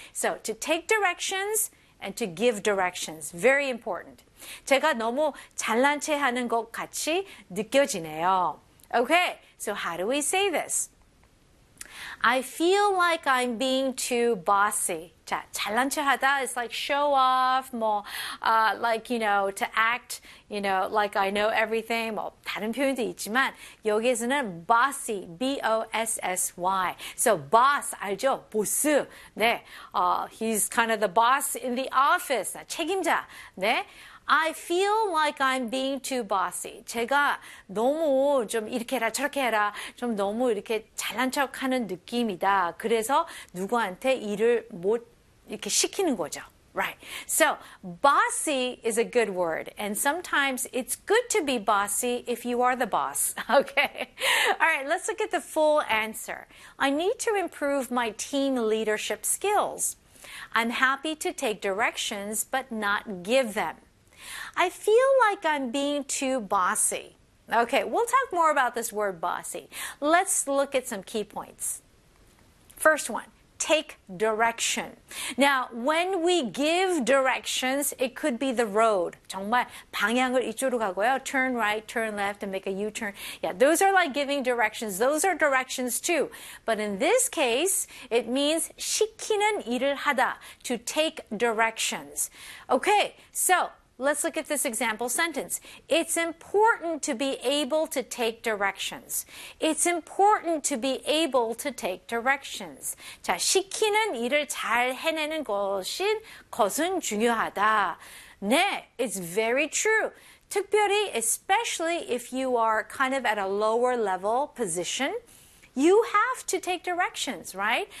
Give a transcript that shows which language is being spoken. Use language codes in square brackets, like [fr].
[en] So, to take directions and to give directions. Very important. [ko] 제가 너무 잘난 체 하는 것 같이 느껴지네요. [en] Okay, so how do we say this? I feel like I'm being too bossy. [ko] 자, 잘난 체 하다 [en] is like show off, to act, like I know everything. [ko] 다른 표현도 있지만, 여기에서는 bossy, bossy. So, boss, 알죠? 보스. 네. [en] He's kind of the boss in the office. [ko] 책임자. 네. [en] I feel like I'm being too bossy. [ko] 제가 너무 좀 이렇게 해라, 저렇게 해라, 좀 너무 이렇게 잘난 척 하는 느낌이다. 그래서 누구한테 일을 못 이렇게 시키는 거죠. [en] Right. So, bossy is a good word. And sometimes it's good to be bossy if you are the boss. Okay. All right, let's look at the full answer. I need to improve my team leadership skills. I'm happy to take directions, but not give them. I feel like I'm being too bossy. Okay, we'll talk more about this word bossy. Let's look at some key points. First one, take direction. Now, when we give directions, it could be the road. [ko] 정말 방향을 이쪽으로 가고요. [en] Turn right, turn left, and make a U-turn. Yeah, those are like giving directions. Those are directions too. But in this case, it means [ko] 시키는 일을 하다. [en] To take directions. Okay, so let's look at this example sentence. It's important to be able to take directions. It's important to be able to take directions. [ko] 자, 시키는 일을 잘 해내는 것은 중요하다. 네, [en] it's very true. [ko] 특별히, [en] especially if you are kind of at a lower level position, you have to take directions, right?